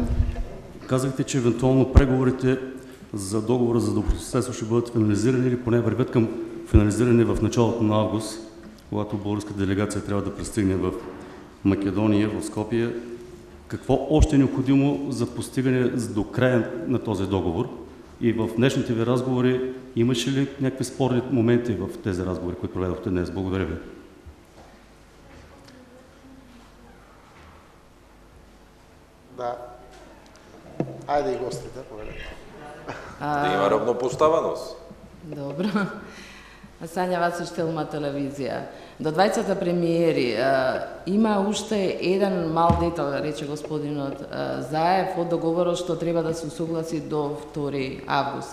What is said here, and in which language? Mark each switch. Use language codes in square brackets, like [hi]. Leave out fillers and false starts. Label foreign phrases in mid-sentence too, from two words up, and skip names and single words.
[bg] Казахте, че евентуално преговорите за договора за добросъседство ще бъдат финализирани или поне вървят към финализиране в началото на август, когато българска делегация трябва да пристигне в Македония, в Скопие. Какво още е необходимо за постигане до края на този договор? И в днешните ви разговори имаше ли някакви спорни моменти в тези разговори, които проведохте днес? Благодаря ви. Да. [mk] Ајде и гостите, поведете. Да има равнопоставеност. Добро. Сања Васич, Телма телевизија. До 20 премиери има уште еден мал детал, рече господинот Заев, од договорот што треба да се согласи до 2 август.